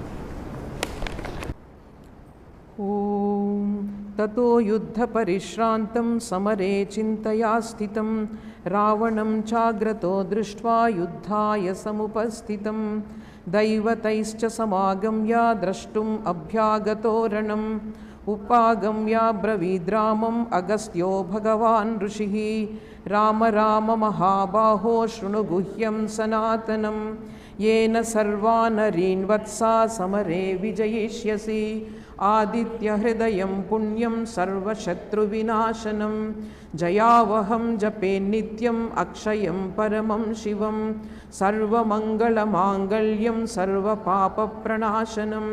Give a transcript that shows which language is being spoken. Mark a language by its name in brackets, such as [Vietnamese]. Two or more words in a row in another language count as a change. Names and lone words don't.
[Sanskrit] ఓం తతో యుద్ధ పరిశ్రాంతం సమరే చింతయా స్థితం రావణం చాగ్రతో దృష్ట్వా యుద్ధాయ సముపస్థితం దైవతైశ్చ సమాగమ్య ద్రష్టుం అభ్యాగతో రణం ఉపాగమ్య బ్రవీద్రామం అగస్త్యో భగవాన్ ఋషిః రామ రామ మహాబాహో శృణు గుహ్యం సనాతనం येन सर्वानरीन् वत्सा समरे विजयिष्यसि आदित्यहृदयं पुण्यं सर्वशत्रुविनाशनं जयावहं जपे नित्यम् अक्षयं परमं शिवं सर्वमङ्गलमाङ्गल्यं सर्वपापप्रणाशनं